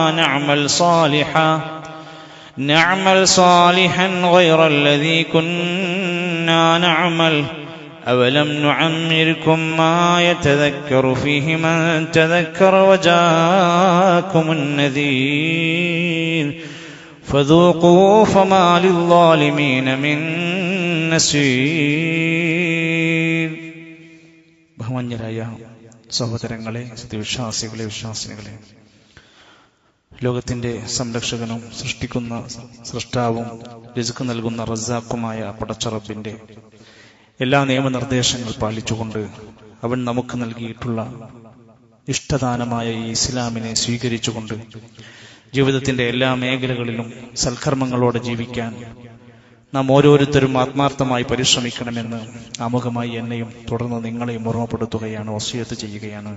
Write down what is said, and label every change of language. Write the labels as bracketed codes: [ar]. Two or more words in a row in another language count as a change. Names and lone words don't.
[ar] نعمل صالحا غير الذي كنا نعمل أولم نعمركم ما يتذكر فيه من تذكر وجاءكم النذير فذوقوا فما للظالمين من നസീർ. [ml] ബഹുമാന്യരായ സഹോദരങ്ങളെ, സത്യവിശ്വാസികളെ, വിശ്വാസിനികളെ, ലോകത്തിന്റെ സംരക്ഷകനും സൃഷ്ടിക്കുന്ന സൃഷ്ടാവും റിസ്ക് നൽകുന്ന റസാഖുമായ പടച്ച റബ്ബിന്റെ എല്ലാ നിയമനിർദ്ദേശങ്ങൾ പാലിച്ചുകൊണ്ട് അവൻ നമുക്ക് നൽകിയിട്ടുള്ള ഇഷ്ടദാനമായ ഈ ഇസ്ലാമിനെ സ്വീകരിച്ചുകൊണ്ട് ജീവിതത്തിന്റെ എല്ലാ മേഖലകളിലും സൽക്കർമ്മങ്ങളോടെ ജീവിക്കാൻ നാം ഓരോരുത്തരും ആത്മാർത്ഥമായി പരിശ്രമിക്കണമെന്ന് ആമുഖമായി എന്നെയും തുടർന്ന് നിങ്ങളെയും ഓർമ്മപ്പെടുത്തുകയാണ്, വസിയത്ത് ചെയ്യുകയാണ്.